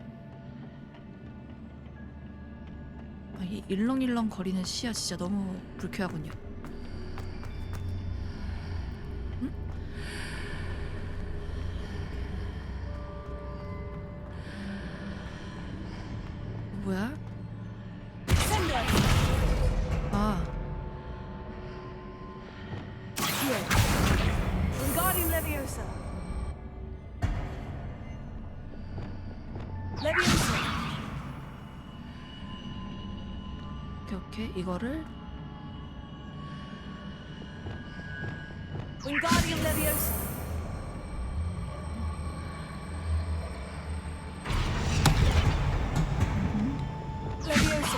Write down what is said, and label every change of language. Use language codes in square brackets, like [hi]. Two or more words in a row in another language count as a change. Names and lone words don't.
[ko] 이 일렁일렁 거리는 시야 진짜 너무 불쾌하군요. 응? 뭐야? 아. Wingardium Leviosa. Leviosa. 오케이 이거를 Wingardium Leviosa. Leviosa.